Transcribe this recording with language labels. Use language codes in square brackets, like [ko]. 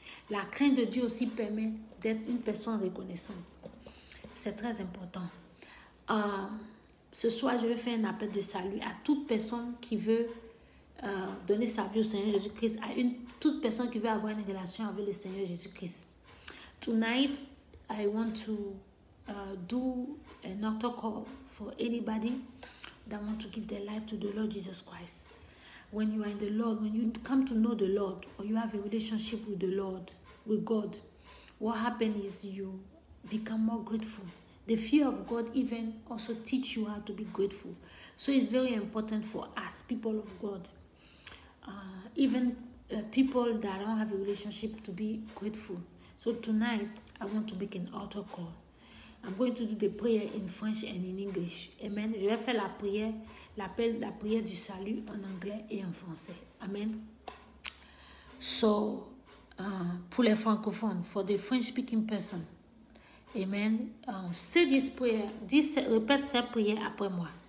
[fr] La crainte de Dieu aussi permet d'être une personne reconnaissante. C'est très important. Ce soir, je vais faire un appel de salut à toute personne qui veut donner sa vie au Seigneur Jésus-Christ, à toute personne qui veut avoir une relation avec le Seigneur Jésus-Christ. [en] Tonight, I want to do an altar call for anybody that want to give their life to the Lord Jesus Christ. When you are in the Lord, when you come to know the Lord, or you have a relationship with the Lord, with God, what happens is you become more grateful. The fear of God even also teach you how to be grateful. So it's very important for us, people of God, even people that don't have a relationship, to be grateful. So tonight, I want to make an altar call. I'm going to do the prayer in French and in English. Amen. [fr] Je vais faire la prière du salut en anglais et en français. Amen. [en] So, [fr] pour les francophones, [en] for the French-speaking person, amen. Say this prayer. [fr] Répète cette prière après moi.